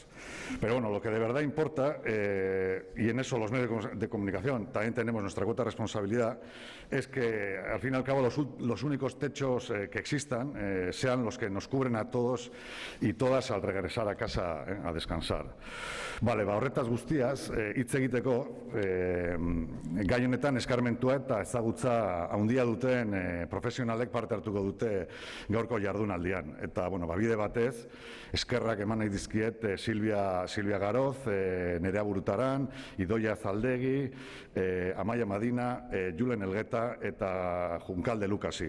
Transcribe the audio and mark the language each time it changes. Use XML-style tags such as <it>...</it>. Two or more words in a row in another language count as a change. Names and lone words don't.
<es>Pero bueno, lo que de verdad importa, y en eso los medios de comunicación también tenemos nuestra cuota de responsabilidad, es que al fin y al cabo los únicos techos que existan sean los que nos cubren a todos y todas al regresar a casa a descansar.</es> <eu>Bale, horretaz guztiaz, hitz egiteko, gai honetan eskarmentua eta ezagutza handia duten profesionalek parte hartuko dute gaurko jardunaldian. Eta, bueno, bide batez, eskerrak eman nahi dizkiet Silvia Garoz, Nerea Burutaran, Idoia Zaldegi, Amaia Madina, Julen Elgeta eta Junkal de Lukasi.</eu>